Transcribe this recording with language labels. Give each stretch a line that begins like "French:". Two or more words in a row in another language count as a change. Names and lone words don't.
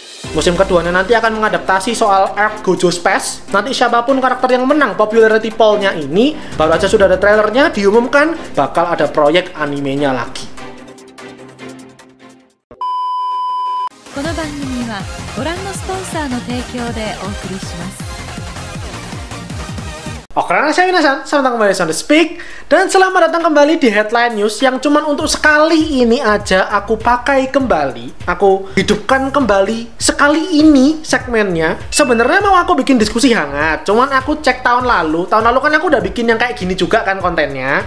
Indonesian: Musim keduanya nanti akan mengadaptasi soal arc Gojo Space. Nanti siapapun karakter yang menang
English: popularity poll-
Indonesian: nya ini, baru aja sudah ada trailernya, diumumkan bakal ada proyek animenya lagi.
Japanese: この番組はご覧のスポンサーの提供でお送りします。
Indonesian: Oke, saya Minasan, selamat datang kembali di Sound Speak. Dan selamat datang kembali di Headline News yang cuman untuk sekali ini aja aku pakai kembali. Aku hidupkan kembali sekali ini segmennya. Sebenarnya mau aku bikin diskusi hangat, cuman aku cek tahun lalu kan aku udah bikin yang kayak gini juga kan kontennya.